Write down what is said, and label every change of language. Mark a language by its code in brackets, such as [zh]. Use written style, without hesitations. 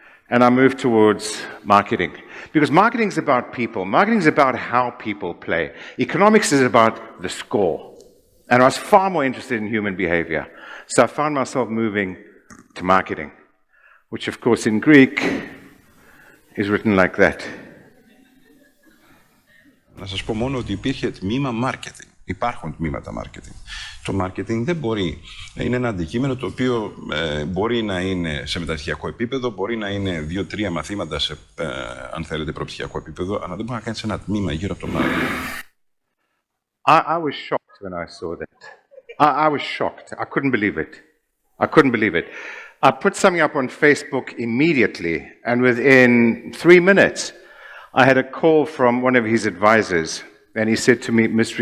[en] And I moved towards marketing. Because marketing is about people. Marketing is about how people play. Economics is about the score. And I was far more interested in human behavior. So I found myself moving to marketing, which of course in Greek is written like that. [el] Να σας πω μόνο ότι υπήρχε τμήμα marketing. Υπάρχουν τμήματα marketing. Το marketing δεν μπορεί να είναι ένα αντικείμενο το οποίο μπορεί να είναι σε μεταπτυχιακό επίπεδο, μπορεί να είναι 2-3 μαθήματα σε, αν θέλετε, προπτυχιακό επίπεδο, αλλά δεν μπορεί να κάνεις ένα τμήμα γύρω από το marketing. [en] I was shocked when I saw that. I was shocked. I couldn't believe it. I couldn't believe it. I put something up on Facebook immediately, and within 3 minutes, I had a call from one of his advisors, and he said to me, Mr.